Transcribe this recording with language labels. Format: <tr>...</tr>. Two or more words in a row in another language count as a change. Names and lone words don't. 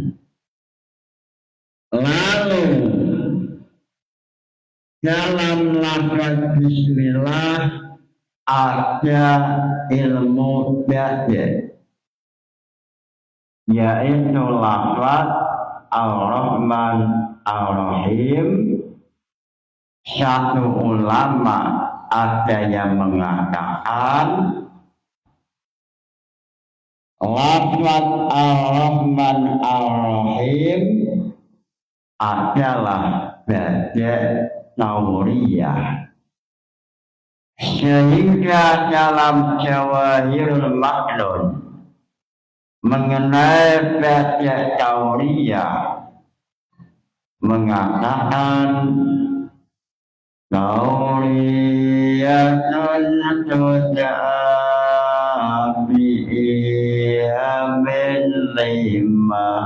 <id>Lalu dalam lafaz bismillah ada ilmu bayan, yaitu lafaz Ar-Rahman Ar-Rahim. Satu ulama ada yang mengatakan lafaz Ar-Rahman Ar-Rahim adalah</id> <ar>bada tauriyah,</ar> <id>sehingga dalam Jawahirul Maknun mengenai</id> <ar>bada tauriyah</ar> <id>mengatakan</id> <ar>tauriyatun tud'a bi'amin lima.</ar>